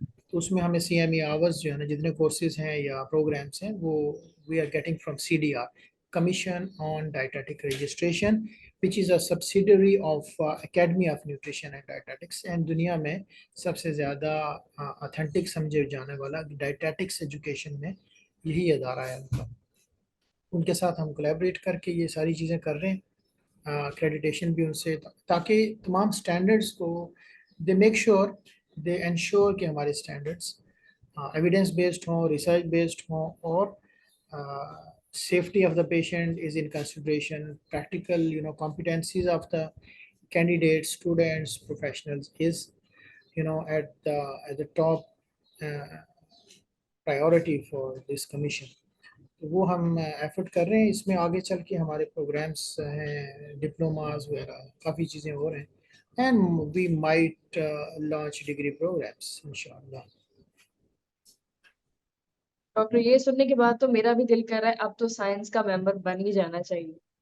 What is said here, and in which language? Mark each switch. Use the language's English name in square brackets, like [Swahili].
[Hindi] तो उसमें हमें CME आवर्स जो है ना, जितने कोर्सेज हैं या प्रोग्राम्स हैं, वो [English] we are getting from CDR, Commission on Dietetic Registration, which is a subsidiary of Academy of Nutrition and Dietetics, and [Hindi] दुनिया में सबसे ज़्यादा ऑथेंटिक समझे जाने वाला डाइटेटिक्स एजुकेशन में यही अदारा है उनका। उनके साथ हम कोलैबोरेट करके ये सारी चीज़ें कर रहे हैं, एक्रेडिटेशन भी उनसे, ताकि तमाम स्टैंडर्ड्स को दे make sure, दे ensure कि हमारे स्टैंडर्ड्स एविडेंस बेस्ड हों, रिसर्च बेस्ड हों, [English] और safety of the patient is in consideration, practical competencies of the candidates, students, professionals is at the top uh, priority for this commission. [Hindi] तो वो हम effort कर रहे हैं। इसमें आगे चल के हमारे प्रोग्राम्स हैं, डिप्लोमास वगैरह काफ़ी चीज़ें हो रहे हैं, [English] and we might launch degree programmes [Hindi] इंशाल्लाह। डॉक्टर, ये सुनने के बाद तो मेरा भी दिल कर रहा है अब तो साइंस का मेंबर बन ही जाना चाहिए।